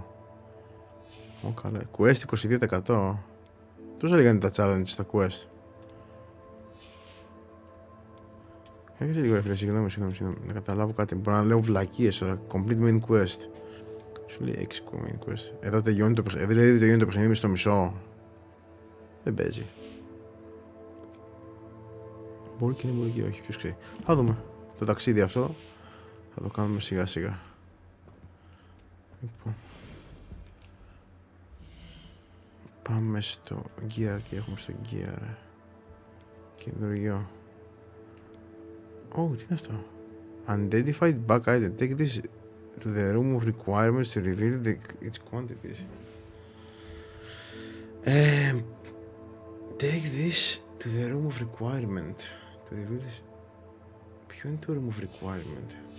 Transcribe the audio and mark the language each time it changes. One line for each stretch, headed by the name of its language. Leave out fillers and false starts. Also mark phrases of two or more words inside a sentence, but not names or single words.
Greek: Ω καλά. Quest 22%. Τόσα λέγανε τα challenge στα quest. Έχεις λίγο ρε φίλε, συγγνώμη. Να καταλάβω κάτι. Μπορώ να λέω βλακίες τώρα.
English: Complete main quest.
Greek: Σου λέει 6
English: main quest.
Greek: Εδώ τελειώνει το παιχνίδι. Δηλαδή τελειώνει το παιχνίδι στο μισό. Δεν παίζει. Μπορεί και μπορεί και όχι. Ποιος ξέρει. Θα δούμε. Το ταξίδι αυτό θα το κάνουμε σιγά σιγά. Λοιπόν. Πάμε στο gear. Τι έχουμε στο gear. Καινούριο. Τι είναι αυτό?
English: Unidentified bug item. Take this to the room of requirements to reveal its quantities. Take this to the room of requirement. To reveal this.
Greek: Ποιο είναι το
English: room of requirement?